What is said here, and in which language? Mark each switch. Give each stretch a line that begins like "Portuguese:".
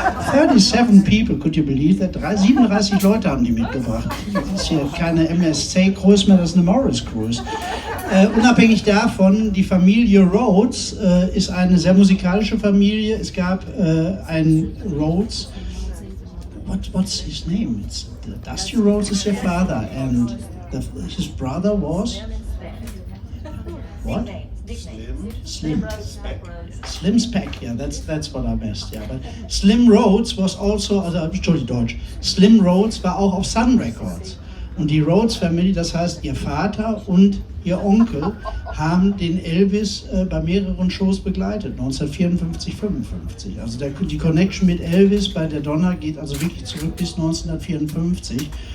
English: 37 people, could you believe that?
German: 37 Leute haben die mitgebracht. Das ist hier keine MSC-Cruise mehr, das ist eine Morris-Cruise. Unabhängig davon, die Familie Rhodes ist eine sehr musikalische Familie. Es gab einen Rhodes.
English: What's his name? It's Dusty Rhodes is your father, and his brother was what? Slim Speck. Yeah, that's what I missed. Yeah, but Slim Rhodes was also, Deutsch.
German: Slim Rhodes war auch auf Sun Records. Und die Rhodes Family, das heißt ihr Vater und ihr Onkel, haben den Elvis bei mehreren Shows begleitet, 1954, 55. Also die Connection mit Elvis bei der Donna geht also wirklich zurück bis 1954.